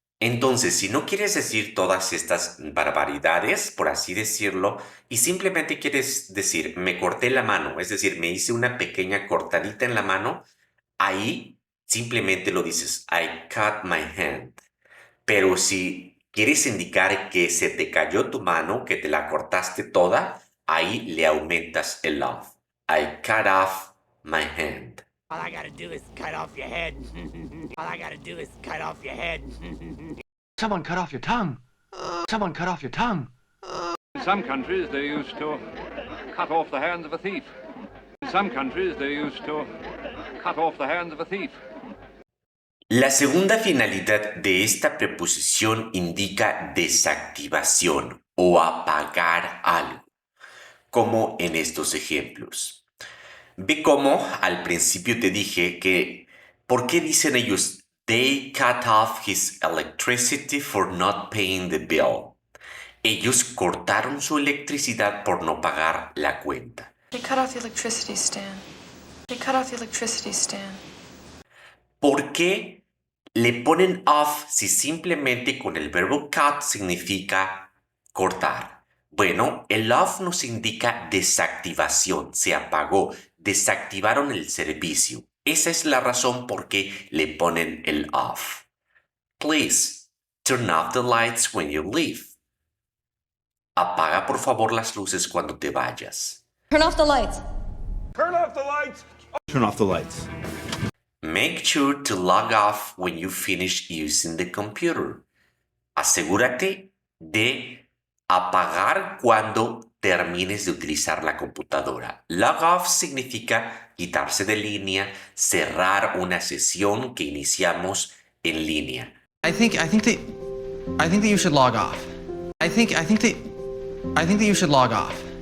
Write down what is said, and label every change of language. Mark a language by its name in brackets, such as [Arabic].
[Spanish] Entonces, si no quieres decir todas estas barbaridades, por así decirlo, y simplemente quieres decir, me corté la mano, es decir, me hice una pequeña cortadita en la mano, ahí simplemente lo dices, [English] I cut my hand. [Spanish] Pero si quieres indicar que se te cayó tu mano, que te la cortaste toda, ahí le aumentas el off. [English] I cut off my hand. All I gotta do is cut off your head. All I gotta do is cut off your head. Someone cut off your tongue. Someone cut off your tongue. In some countries, they used to cut off the hands of a thief. In some countries, they used to cut off the hands of a thief. [Spanish] La segunda finalidad de esta preposición indica desactivación o apagar algo, como en estos ejemplos. Ve cómo al principio te dije que, ¿por qué dicen ellos, [English] they cut off his electricity for not paying the bill? [Spanish] Ellos cortaron su electricidad por no pagar la cuenta. [English] They cut off the electricity, Stan. They cut off the electricity, Stan. [Spanish] ¿Por qué le ponen off si simplemente con el verbo cut significa cortar? Bueno, el off nos indica desactivación, se apagó, desactivaron el servicio. Esa es la razón por qué le ponen el off. [English] Please, turn off the lights when you leave. [Spanish] Apaga por favor las luces cuando te vayas. [English] Turn off the lights. Turn off the lights! Turn off the lights. Make sure to log off when you finish using the computer. [Spanish] Asegúrate de apagar cuando termines de utilizar la computadora. Log off significa quitarse de línea, cerrar una sesión que iniciamos en línea. [English] I think that you should log off. I think that you should log off.